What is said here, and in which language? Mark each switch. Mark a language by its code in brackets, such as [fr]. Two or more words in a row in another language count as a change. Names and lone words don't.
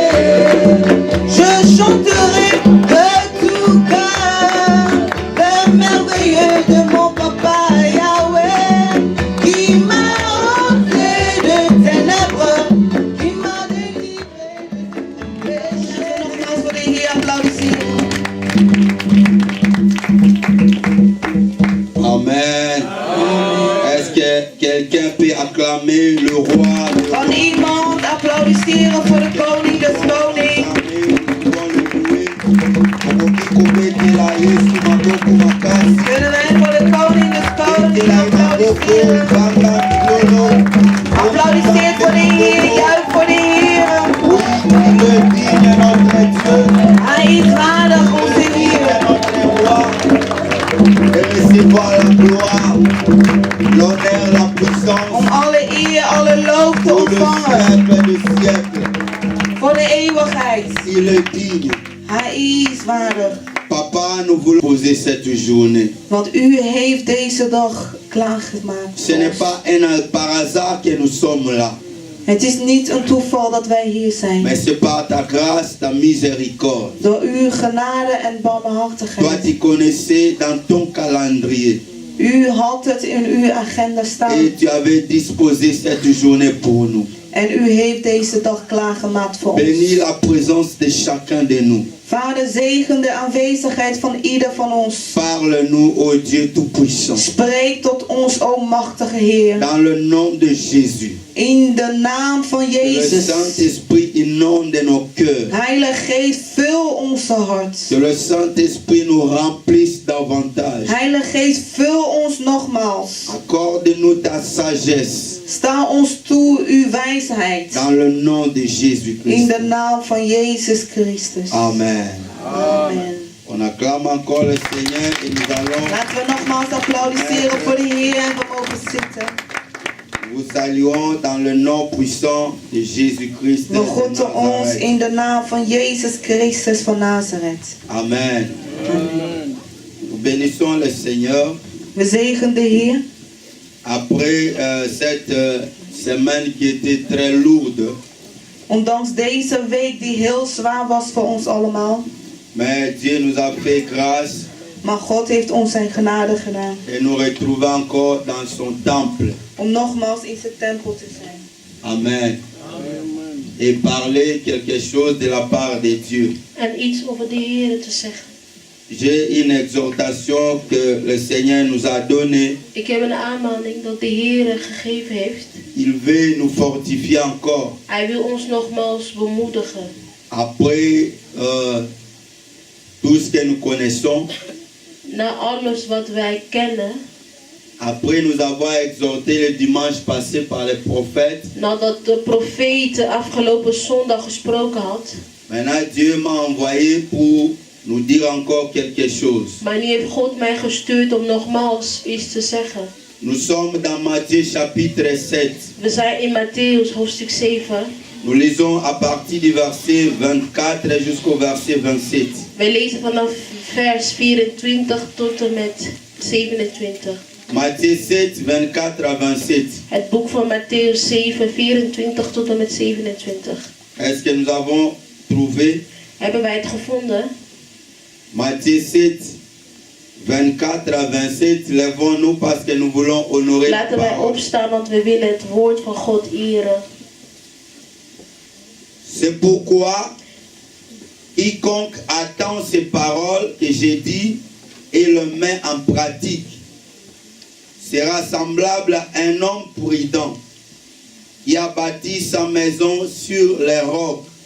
[fr] Je chanterai de tout cœur le merveilleux de mon papa Yahweh, qui m'a ôté de ténèbres, qui m'a délivré de tout péché. [nl] Nogmaals voor de Heer applaudisseren. Amen. [fr] Est-ce que quelqu'un peut acclamer le roi? [nl] Kan iemand applaudisseren voor de koning des konings? Kunnen wij voor de koning des konings applaudisseren? Applaudisseer voor de Heer, juich voor de Heer. Hij is waardig, onze Heer. [fr] L'honneur, la puissance, [nl] Om alle eer, alle lof te [fr] pour le [nl] ontvangen. [fr] siècle des siècles. [nl] Voor de eeuwigheid. [fr] Il est digne. [nl] Hij is waardig. [fr] Papa, nous voulons poser cette journée. [nl] Want u heeft deze dag klaargemaakt. [fr] Ce n'est pas par hasard que nous sommes là, [nl] Het is niet een toeval dat wij hier zijn. [fr] mais c'est par ta grâce, ta miséricorde. [nl] Door uw genade en [fr] Toi, [nl] barmhartigheid. [fr] tu connaissais dans ton calendrier [nl] U had het in uw agenda staan. [fr] et tu avais disposé cette journée pour nous. [nl] En u heeft deze dag klaargemaakt voor [fr] Bénis [nl] ons. [fr] la présence de chacun de nous. [nl] Vader, zegen de aanwezigheid van ieder van ons. [fr] Parle-nous, ô Dieu Tout-Puissant, [nl] Spreek tot ons, o machtige Heer. [fr] dans le nom de Jésus. [nl] In de naam van [fr] Le [nl] Jezus. [fr] Saint-Esprit inonde nos cœurs. [nl] Heilige Geest, vul onze hart. [fr] Que le Saint-Esprit nous remplisse davantage. [nl] Heilige Geest, vul ons nogmaals. [fr] Accorde-nous ta sagesse [nl] Sta ons toe uw wijsheid. [fr] dans le nom de [nl] In [fr] Jésus-Christ. [nl] de naam van Jezus Christus. [fr] Amen. [nl] Amen. [fr] On acclame encore le Seigneur et nous allons [nl] Laten we nogmaals applaudisseren voor de Heer en we mogen zitten. [fr] vous saluons dans le nom puissant de Jésus-Christ de [nl] We groeten ons [fr] Nazareth. [nl] in de naam van Jezus Christus van Nazareth. Amen. [fr] Nous bénissons le Seigneur. [nl] We zegen de Heer. [fr] Après cette semaine qui était très lourde, [nl] Ondanks deze week die heel zwaar was voor ons allemaal. [fr] mais Dieu nous a fait grâce [nl] Maar God heeft ons zijn genade gedaan. [fr] et nous retrouvons encore dans son temple. [nl] Om nogmaals in zijn tempel te zijn. Amen. [fr] Et parler quelque chose de la part de Dieu. [nl] En iets over de Heer te zeggen. [fr] J'ai une exhortation que le Seigneur nous a donnée. [nl] Ik heb een aanmaning dat de Heer gegeven heeft. [fr] Il veut nous fortifier encore. [nl] Hij wil ons nogmaals bemoedigen. [fr] Après tout ce que nous connaissons, [nl] Na alles wat wij kennen, [fr] après nous avoir exhorté le dimanche passé par les prophètes, [nl] nadat de profeet afgelopen zondag gesproken had. [fr] maintenant Dieu m'a envoyé pour nous dire encore quelque chose. [nl] Maar nu heeft God mij gestuurd om nogmaals iets te zeggen. [fr] Nous sommes dans Matthieu chapitre 7. [nl] We zijn in Matthäus hoofdstuk 7. [fr] Nous lisons à partir du verset 24 jusqu'au verset 27. [nl] Wij lezen vanaf vers 24 tot en met 27. [fr] Matthieu 7, 24 à 27. [nl] Het boek van Matthäus 7, 24 tot en met 27. [fr] Est-ce que nous avons trouvé [nl] Hebben wij het gevonden? [fr] Matthieu 7, 24 à 27. Lèvons-nous parce que nous voulons honorer la [nl] Laten wij [fr] parole. [nl] opstaan, want we willen het woord van God eren. [fr] C'est pourquoi quiconque attend ces paroles que j'ai dit et le met en pratique sera semblable à un homme prudent qui a bâti sa maison sur les rocs.